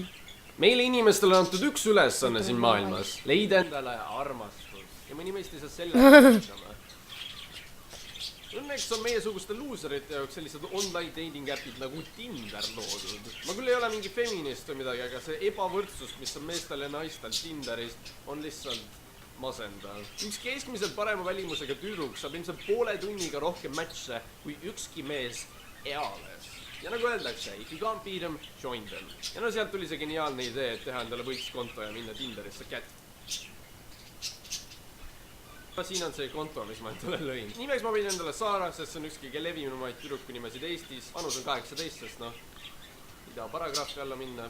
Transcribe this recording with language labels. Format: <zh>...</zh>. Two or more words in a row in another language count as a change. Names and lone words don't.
<et>Meile inimestele on antud üks ülesanne siin maailmas, leida endale armastus ja mõni meist ei saa selle Õnneks on meiesuguste luuserite jaoks sellised</et> <en>online dating</en> <et>appid nagu Tinder loodud. Ma küll ei ole mingi feminist või midagi, aga see ebavõrdsus, mis on meestel ja naistel Tinderis, on lihtsalt masendav. Üks keskmiselt parema välimusega tüdruk saab ilmselt poole tunniga rohkem matche kui ükski mees eales. Ja nagu öeldakse,</et> <en>if you can't beat them, join them.</en> <et>Ja no sealt tuli see geniaalne idee, et teha endale võistkonto ja minna Tinderisse kätt. Siin on see konto, mis ma endale lõin. Nimeks ma võin endale Saara, sest see on üks kõige levinumaid tüdruku nimesid Eestis. Vanus on 18, sest noh, ei taha paragrahvi alla minna.</et>